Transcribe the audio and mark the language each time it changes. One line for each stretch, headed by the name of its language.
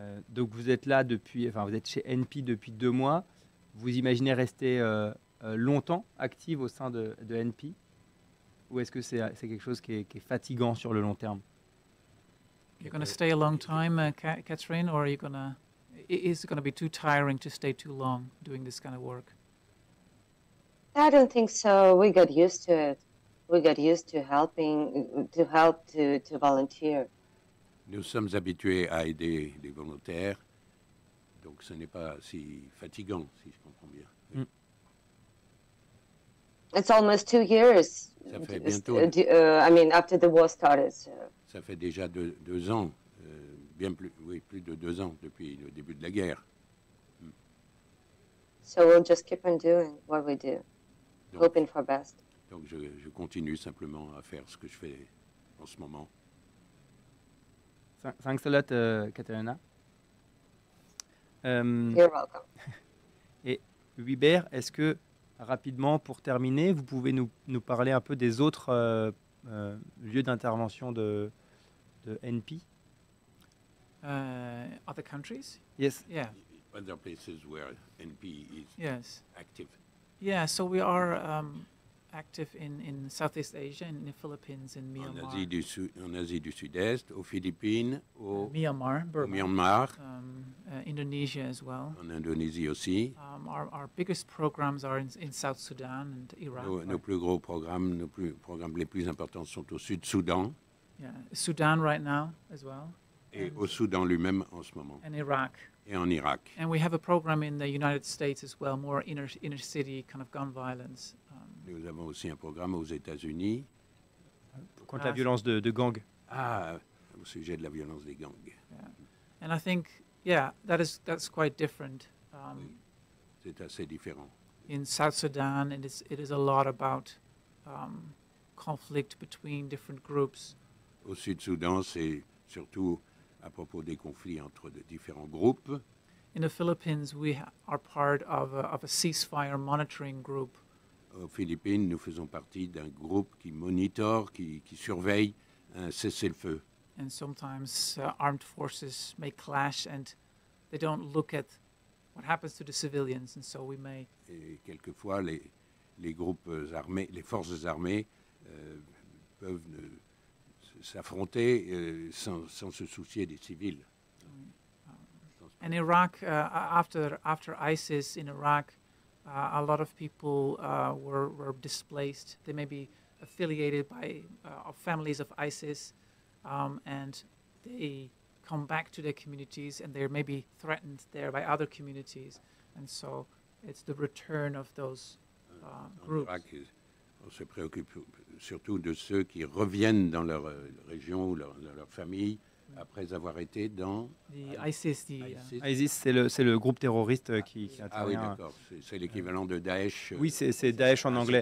French: Donc, vous êtes là vous êtes chez NP depuis 2 mois. vous imaginez rester longtemps active au sein de NP? Ou est-ce que c'est quelque chose qui est fatigant sur le long terme?
English: You're going to stay a long time, Kateryna, or are you going to? Is it going to be too tiring to stay too long doing this kind of work? I don't think so. We got used to it. We got used to helping, to volunteer.
French: Nous sommes habitués à aider les volontaires, donc ce n'est pas si fatigant, si je comprends bien. Oui.
English: It's almost 2 years.
French: Ça fait bientôt.
English: I mean, after the war started. So.
French: Ça fait déjà 2 ans, bien plus, oui, plus de 2 ans depuis le début de la guerre.
English: So we'll just keep on doing what we do,
French: Donc,
English: hoping for best.
French: Donc je continue simplement à faire ce que je fais en ce moment.
English: Thanks a lot, Kateryna. You're welcome.
French: Et Huibert, est-ce que, rapidement, pour terminer, vous pouvez nous parler un peu des autres lieux d'intervention de NP?
English: Other countries? Yes. Yeah. Other places where NP is Yes. active. Yeah. So we are active in Southeast Asia, in the Philippines, in Myanmar.
French: En Asie du Sud-Est, aux Philippines, au Myanmar, au Burma, Myanmar,
English: Indonesia as well.
French: en Indonésie aussi.
English: Our biggest programs are in South Sudan and Iraq.
French: Nos plus gros programmes, programmes les plus importants sont au Sud-Soudan
English: Yeah, Sudan right now as well,
French: et au Soudan lui-même en ce moment,
English: and Iraq.
French: et en Irak.
English: And we have a program in the United States as well, more inner city kind of gun violence.
French: Nous avons aussi un programme aux États-Unis. Contre la violence de gang. Au sujet de la violence des gangs.
English: Yeah. And I think, that's quite different.
French: C'est assez différent.
English: In South Sudan, it is a lot about conflict between different groups.
French: Au Sud-Soudan, c'est surtout à propos des conflits entre de différents groupes.
English: In the Philippines, we are part of a ceasefire monitoring group.
French: Aux Philippines, nous faisons partie d'un groupe qui monitore, qui surveille un cessez-le-feu.
English: And sometimes armed forces may clash and they don't look at what happens to the civilians, and so we may.
French: Et quelquefois, les groupes armés, les forces armées peuvent s'affronter sans se soucier des civils.
English: And Iraq, after ISIS in Iraq, a lot of people were displaced. They may be affiliated by families of ISIS, and they come back to their communities, and they're maybe threatened there by other communities. And so it's the return of those groups.
French: En Irak, on se préoccupe surtout de ceux qui reviennent dans leur région ou dans leur famille après avoir été dans ISIS. ISIS, c'est le groupe terroriste qui intervient. Ah oui, d'accord. C'est l'équivalent de Daesh. Oui, c'est Daesh en anglais.